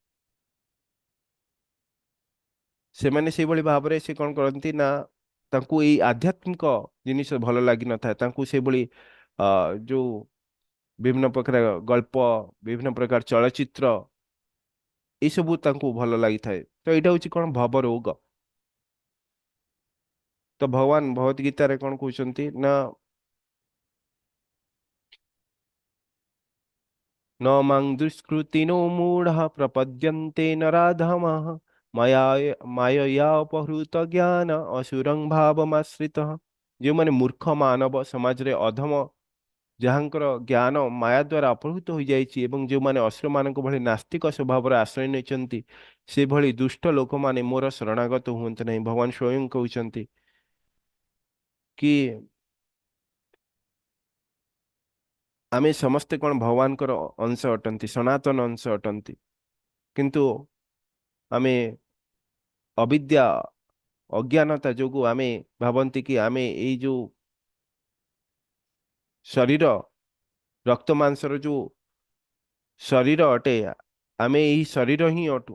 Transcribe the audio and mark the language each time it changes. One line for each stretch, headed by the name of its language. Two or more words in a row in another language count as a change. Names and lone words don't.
Odia: ସେମାନେ ସେଇଭଳି ଭାବରେ ସେ କଣ କରନ୍ତି ନା ତାଙ୍କୁ ଏଇ ଆଧ୍ୟାତ୍ମିକ ଜିନିଷ ଭଲ ଲାଗିନଥାଏ ତାଙ୍କୁ ସେଇଭଳି ଯୋଉ ବିଭିନ୍ନ ପ୍ରକାର ଗଳ୍ପ ବିଭିନ୍ନ ପ୍ରକାର ଚଳଚିତ୍ର ଏଇସବୁ ତାଙ୍କୁ ଭଲ ଲାଗିଥାଏ ତ ଏଇଟା ହଉଛି କଣ ଭବ ରୋଗ। ତ ଭଗବାନ ଭଗବତ ଗୀତାରେ କଣ କହୁଛନ୍ତି ନା
Sanskrit: न मां दुष्कृतिनो मूढ़ः प्रपद्यन्ते नराधमः माया माययापहृत ज्ञान असुरं भावमाश्रितः
Odia: ଯୋ ମାନେ ମୂର୍ଖ ମାନବ ସମାଜ ରେ ଅଧମ ଯାହାଙ୍କର ଜ୍ଞାନ ମାୟା ଦ୍ୱାରା ଅପହୃତ ହୋଇଯାଇଛି ଏବଂ ଯେଉଁମାନେ ଅସୁରମାନଙ୍କ ଭଳି ନାସ୍ତିକ ସ୍ୱଭାବର ଆଶ୍ରୟ ନେଇଛନ୍ତି ସେଭଳି ଦୁଷ୍ଟ ଲୋକମାନେ ମୋର ଶରଣାଗତ ହୁଅନ୍ତୁ ନାହିଁ। ଭଗବାନ ସ୍ୱୟଂ କହୁଛନ୍ତି କି ଆମେ ସମସ୍ତେ କଣ ଭଗବାନଙ୍କର ଅଂଶ ଅଟନ୍ତି ସନାତନ ଅଂଶ ଅଟନ୍ତି କିନ୍ତୁ ଆମେ ଅବିଦ୍ୟା ଅଜ୍ଞାନତା ଯୋଗୁଁ ଆମେ ଭାବନ୍ତି କି ଆମେ ଏଇ ଯୋଉ ଶରୀର ରକ୍ତ ମାଂସର ଯୋଉ ଶରୀର ଅଟେ ଆମେ ଏଇ ଶରୀର ହିଁ ଅଟୁ।